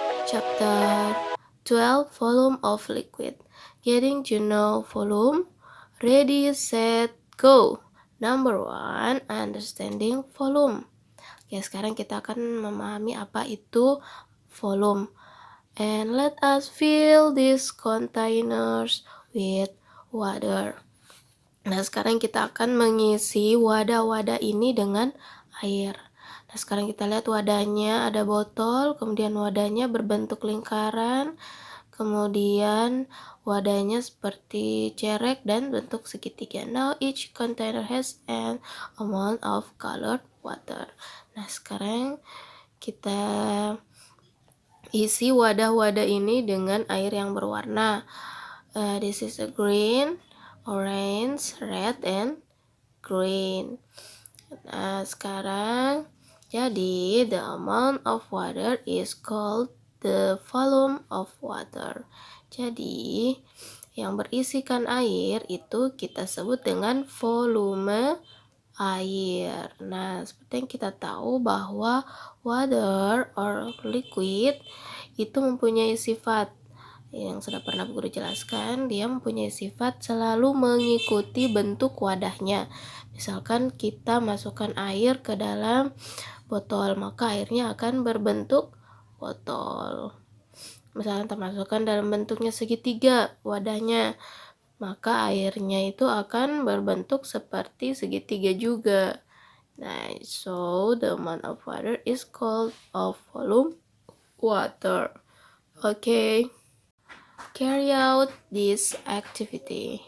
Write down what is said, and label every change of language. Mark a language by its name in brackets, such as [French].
[English] Chapter 12, volume of liquid. Getting to know volume. Ready, set, go. Number one, understanding volume. [Indonesian] Oke, sekarang kita akan memahami apa itu volume. [English] And let us fill these containers with water. [Indonesian] Nah, sekarang kita akan mengisi wadah-wadah ini dengan air. Nah, sekarang kita lihat wadahnya ada botol, kemudian wadahnya berbentuk lingkaran, kemudian wadahnya seperti cerek dan bentuk segitiga. [English] Now each container has an amount of colored water. [Indonesian] Nah, sekarang kita isi wadah-wadah ini dengan air yang berwarna. [English] This is a green, orange, red, and green. [Indonesian] Nah, sekarang jadi [English] the amount of water is called the volume of water. [Indonesian] Jadi yang berisikan air itu kita sebut dengan volume air. Nah, seperti yang kita tahu bahwa [English] water or liquid [Indonesian] itu mempunyai sifat yang sudah pernah guru jelaskan, dia mempunyai sifat selalu mengikuti bentuk wadahnya. Misalkan kita masukkan air ke dalam botol, maka airnya akan berbentuk botol. Misalkan kita masukkan dalam bentuknya segitiga wadahnya, maka airnya itu akan berbentuk seperti segitiga juga. [English] Nah, so the amount of water is called of volume water. Okay. Carry out this activity.